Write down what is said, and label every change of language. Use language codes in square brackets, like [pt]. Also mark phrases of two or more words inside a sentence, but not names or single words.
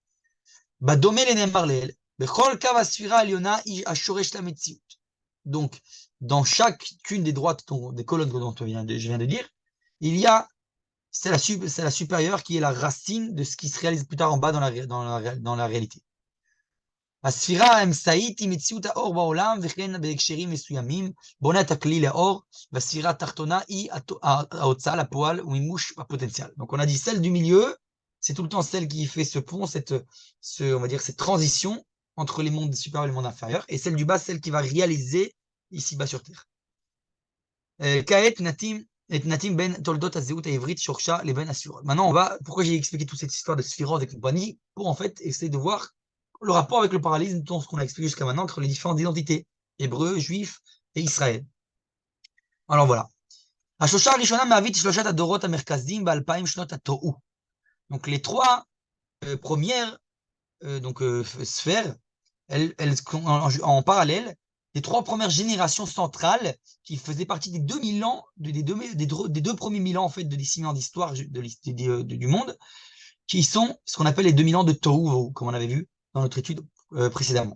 [fr] Donc, dans chacune des droites, des colonnes dont je viens de dire, il y a, c'est la supérieure qui est la racine de ce qui se réalise plus tard en bas dans la réalité. [he] הספירה האמצעית היא מציאות האור בעולם, וכן בהקשרים מסוימים, בונה את הכלי לאור, והספירה התחתונה היא ההוצאה לפועל ומימוש הפוטנציאל. [fr] Donc on a dit celle du milieu, c'est tout le temps celle qui fait ce pont, on va dire cette transition entre les mondes supérieurs et les mondes inférieurs, et celle du bas, celle qui va réaliser ici-bas sur Terre. [he] כעת נתים בין תולדות הזהות העברית שורשה לבין הספירות. [fr] Maintenant, pourquoi j'ai expliqué toute cette histoire de sphirotes et compagnie, pour en fait essayer de voir le rapport avec le parallélisme, tout ce qu'on a expliqué jusqu'à maintenant, entre les différentes identités, hébreux, juifs et Israël. Alors voilà. [he] השלושה הראשונה מהווית שלושת הדורות המרכזיים ב-2000 שנות התוהו. [fr] Donc les trois premières sphères, elles en parallèle, les trois premières générations centrales qui faisaient partie des 2000 ans, des deux premiers 1000 ans en fait, des 6000 ans d'histoire du monde, qui sont ce qu'on appelle les 2000 ans de Tohu, comme on avait vu dans notre étude précédemment.